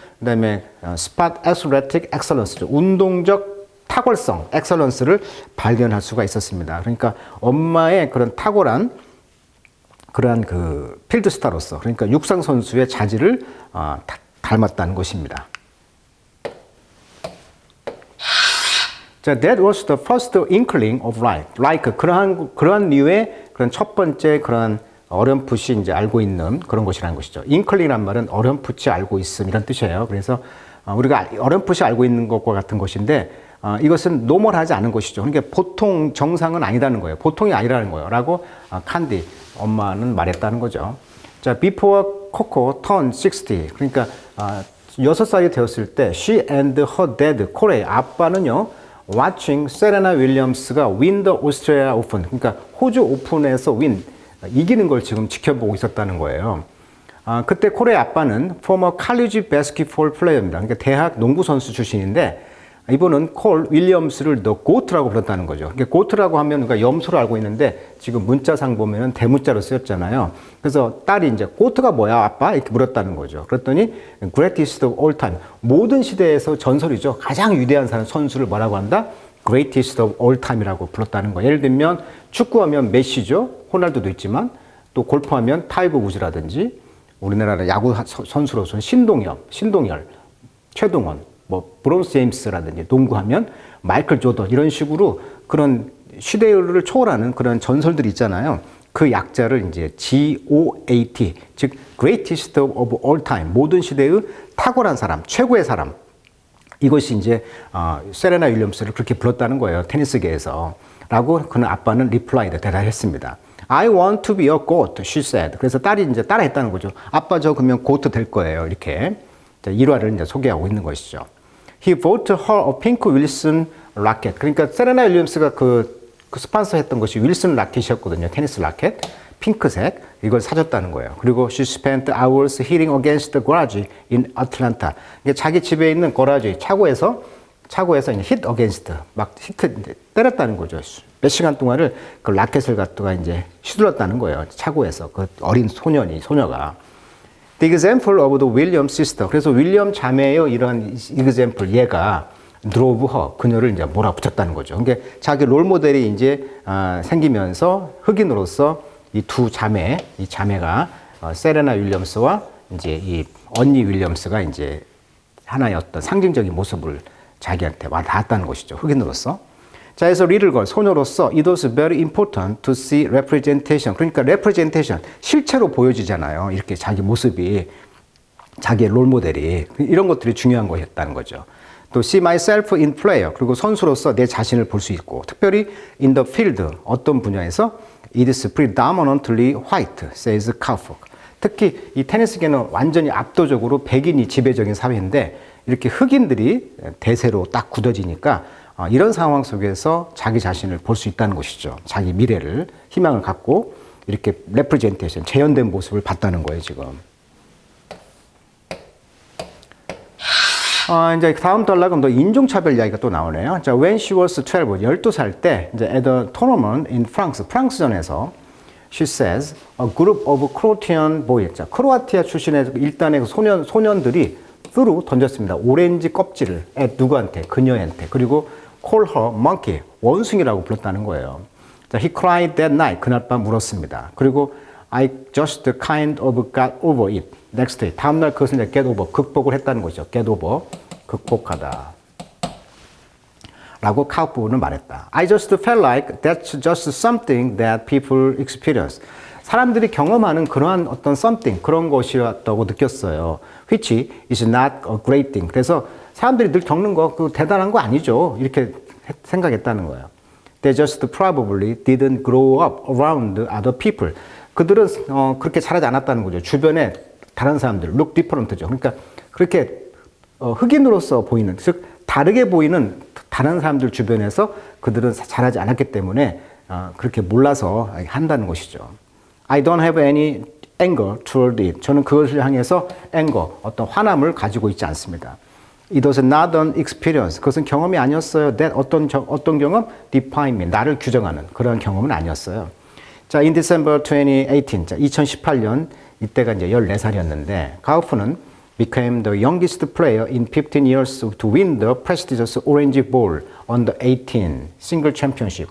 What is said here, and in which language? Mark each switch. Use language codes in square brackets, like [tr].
[ko] 그 다음에 [en] sport athletic excellence, [ko] 운동적 탁월성, 엑셀런스를 발견할 수가 있었습니다. 그러니까 엄마의 그런 탁월한 그러한 그 필드 스타로서, 그러니까 육상 선수의 자질을 닮았다는 것입니다. [en] 자, that was the first inkling of like. [ko] 그러한 류의 그런 첫 번째 그런 어렴풋이 이제 알고 있는 그런 것이라는 것이죠. inkling이란 말은 어렴풋이 알고 있음 이런 뜻이에요. 그래서 우리가 어렴풋이 알고 있는 것과 같은 것인데, 이것은 노멀하지 않은 것이죠. 그러니까 보통 정상은 아니라는 거예요. 보통이 아니라는 거예요. 라고 칸디 엄마는 말했다는 거죠. [en] 자, before Coco turned 60. [ko] 그러니까 6살이 되었을 때 [en] she and her dad, [ko] 코레 아빠는요, [en] watching 세레나 윌리엄스가 win the Australia Open. [ko] 그러니까 호주 오픈에서 이기는 걸 지금 지켜보고 있었다는 거예요. 그때 코레의 아빠는 [en] former college basketball player [ko] 입니다. 그러니까 대학 농구 선수 출신인데, 이분은 콜 윌리엄스를 더 고트라고 불렀다는 거죠. 고트라고 하면 우리가 염소로 알고 있는데 지금 문자상 보면은 대문자로 쓰였잖아요. 그래서 딸이 이제 고트가 뭐야 아빠? 이렇게 물었다는 거죠. [en] 그랬더니 greatest of all time. [ko] 모든 시대에서 전설이죠. 가장 위대한 사람 선수를 뭐라고 한다? [en] greatest of all time이라고 [ko] 불렀다는 거예요. 예를 들면 축구하면 메시죠. 호날두도 있지만 또 골프하면 타이거 우즈라든지 우리나라 야구 선수로서는 신동열, 최동원, 뭐 브론스 제임스라든지 농구하면 마이클 조던 이런 식으로 그런 시대를 초월하는 그런 전설들이 있잖아요. 그 약자를 이제 GOAT, 즉 [en] Greatest of All Time, [ko] 모든 시대의 탁월한 사람, 최고의 사람. 이것이 이제 세레나 윌리엄스를 그렇게 불렀다는 거예요. 테니스계에서. 라고 그는 아빠는 리플라이드 대답했습니다. [en] I want to be a goat, she said. [ko] 그래서 딸이 이제 따라했다는 거죠. 아빠 저 그러면 고트 될 거예요. 이렇게 일화를 이제 소개하고 있는 것이죠. [en] He bought her a pink Wilson racket. [ko] 그러니까 세레나 윌리엄스가 그 스폰서 했던 것이 윌슨 라켓이었거든요. 테니스 라켓. 핑크색. 이걸 사줬다는 거예요. [en] 그리고 she spent hours hitting against the garage in Atlanta. [ko] 자기 집에 있는 거라지 차고에서 이제 [en] hit against [ko] 막 히트 때렸다는 거죠. 몇 시간 동안을 그 라켓을 갖다가 이제 휘둘렀다는 거예요. 차고에서 그 어린 소녀가. [en] The example of the William sister. [ko] 그래서 윌리엄 자매의 이런 example 얘가 [en] drove her [ko] 그녀를 이제 몰아붙였다는 거죠. 그러니까 자기 롤 모델이 이제 생기면서 흑인으로서 이 자매가 세레나 윌리엄스와 이제 이 언니 윌리엄스가 이제 하나의 어떤 상징적인 모습을 자기한테 와닿았다는 것이죠. 흑인으로서. [en] 자, 그래서 little girl, 소녀로서 it was very important to see representation. [ko] 그러니까 representation, 실체로 보여지잖아요. 이렇게 자기 모습이, 자기의 롤 모델이. 이런 것들이 중요한 것이었다는 거죠. 또 [en] see myself in player. [ko] 그리고 선수로서 내 자신을 볼 수 있고, 특별히 [en] in the field, [ko] 어떤 분야에서 [en] it is predominantly white, says Kaufman. [ko] 특히 이 테니스계는 완전히 압도적으로 백인이 지배적인 사회인데 이렇게 흑인들이 대세로 딱 굳어지니까 이런 상황 속에서 자기 자신을 볼 수 있다는 것이죠. 자기 미래를, 희망을 갖고 이렇게 레프레젠테이션, 재현된 모습을 봤다는 거예요, 지금. 이제 다음 단락은 또 인종차별 이야기가 또 나오네요. [en] 자, when she was 12, [ko] 12살 때, [en] 이제 at a tournament in France, 프랑스전에서 she says, a group of Croatian boys. [ko] 자, 크로아티아 출신의 일단의 소년들이 threw 던졌습니다. 오렌지 껍질을 누구한테? 그녀한테. 그리고 [en] call her monkey, [ko] 원숭이라고 불렀다는 거예요. [en] 자, he cried that night. [ko] 그날 밤 울었습니다. [en] 그리고 I just kind of got over it. Next day. [ko] 다음날 그것을 이제 get over, 극복을 했다는 거죠. get over, 극복하다. 라고 카우프는 말했다. [en] I just felt like that's just something that people experience. [ko] 사람들이 경험하는 그러한 어떤 something, 그런 것이었다고 느꼈어요. [en] Which is not a great thing. [ko] 그래서 사람들이 늘 겪는 거, 그 대단한 거 아니죠. 이렇게 생각했다는 거예요. [en] They just probably didn't grow up around other people. [ko] 그들은 그렇게 자라지 않았다는 거죠. 주변에 다른 사람들, [en] look different [ko] 죠. 그러니까 그렇게 흑인으로서 보이는, 즉 다르게 보이는 다른 사람들 주변에서 그들은 자라지 않았기 때문에 그렇게 몰라서 한다는 것이죠. [en] I don't have any anger toward it. [ko] 저는 그것을 향해서 anger, 어떤 화남을 가지고 있지 않습니다. [en] It was not an experience. [ko] 그것은 경험이 아니었어요. [en] That [ko] 어떤 경험? [en] Define me. [ko] 나를 규정하는 그런 경험은 아니었어요. [en] 자, in December 2018. 자, [ko] 2018년 이때가 이제 14살이었는데 가우프는 [en] became the youngest player in 15 years to win the prestigious Orange Bowl under 18 single championship.